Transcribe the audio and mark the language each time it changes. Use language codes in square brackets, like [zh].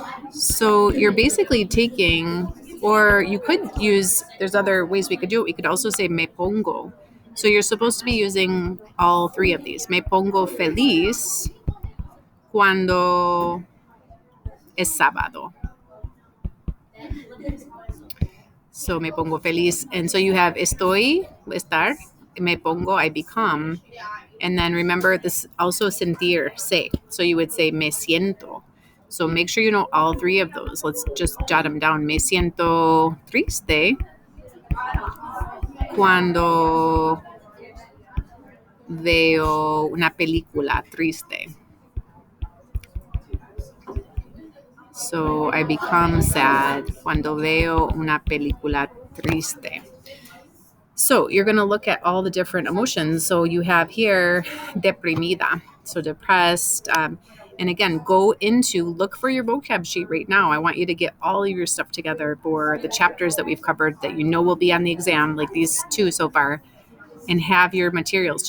[en] So you're basically taking, or you could use, there's other ways we could do it. We could also say me pongo. So you're supposed to be using all three of these. [es] Me pongo feliz cuando es sábado. [en] So me pongo feliz. And so you have estoy, estar, me pongo, I become. And then remember, this also sentirse. So you would say me siento. So make sure you know all three of those. Let's just jot them down. [es] Me siento triste cuando veo una película triste. [en] So I become sad [es] cuando veo una película triste. [en] So you're going to look at all the different emotions. So you have here deprimida, so depressed. And again, look for your vocab sheet right now. I want you to get all of your stuff together for the chapters that we've covered that you know will be on the exam, like these two so far, and have your materials.